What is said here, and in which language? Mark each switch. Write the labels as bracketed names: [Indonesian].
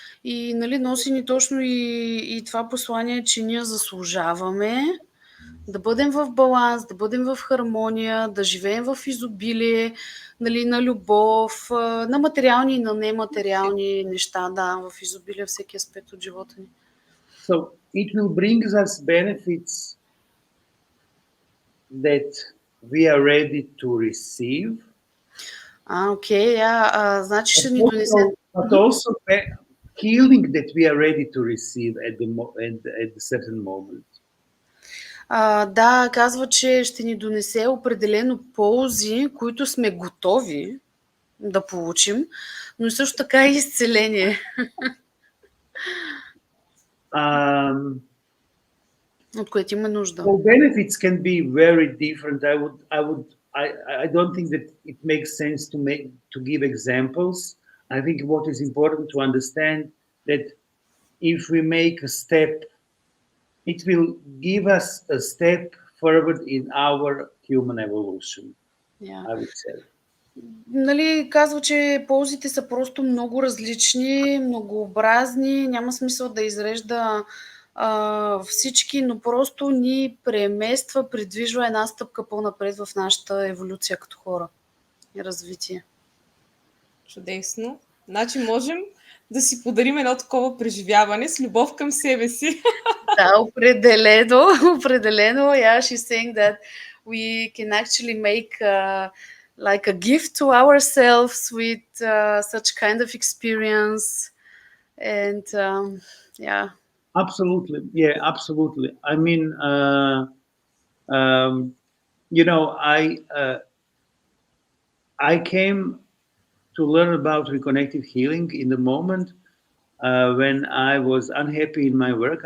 [Bulgarian] И носи ни точно и това послание, че ние заслужаваме да бъдем в баланс, да бъдем в хармония, да живеем в изобилие, на любов, на материални и на нематериални неща, в изобилие всеки аспект от живота ни. [English] So it will bring us benefits that we are ready to receive. [Bulgarian] Окей, значи ще ни донесе. [English] But also healing that we are ready to receive at the certain moment. [Bulgarian] Да, казва, че ще ни донесе определено ползи, които сме готови да получим, но и също така и изцеление. От което има нужда. [English] Well, benefits can be very different. I don't think that it makes sense to give examples. I think what is important to understand that if we make a step, it will give us a step forward in our human evolution. Yeah. I would say. [Bulgarian] Казва, че ползите са просто много различни, многообразни, няма смисъл да изрежда всички, но просто ни премества, придвижва една стъпка по-напред в нашата еволюция като хора и развитие. Чудесно. Значи можем да си подарим едно такова преживяване с любов към себе си. Да, определено. [English] Yeah, she's saying that we can actually make like a gift to ourselves with such kind of experience. And yeah. Absolutely. Yeah, absolutely. I mean, I came to learn about reconnective healing in the moment when I was unhappy in my work.